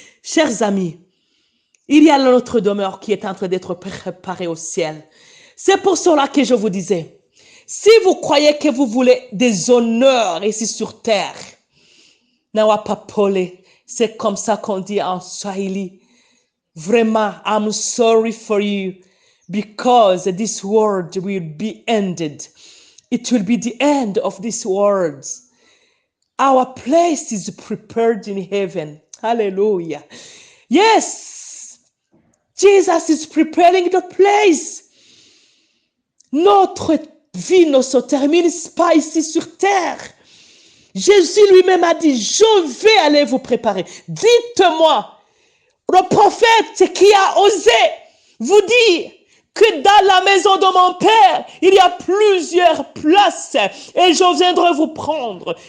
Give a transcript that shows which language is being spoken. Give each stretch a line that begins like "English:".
French: Chers amis, il y a notre demeure qui est en train d'être préparée au ciel. C'est pour cela que je vous disais, si vous croyez que vous voulez des honneurs ici sur terre, Nawapapole, c'est comme ça qu'on dit en Swahili. Vraiment,
English: I'm sorry for you because this world will be ended. It will be the end of this world. Our place is prepared in heaven. Hallelujah. Yes, Jesus is preparing the place.
French: Notre vie ne se termine pas ici sur terre. Jésus lui-même a dit, je vais aller vous préparer. Dites-moi, le prophète qui a osé vous dire que dans la maison de mon Père, il y a plusieurs places et je viendrai vous prendre.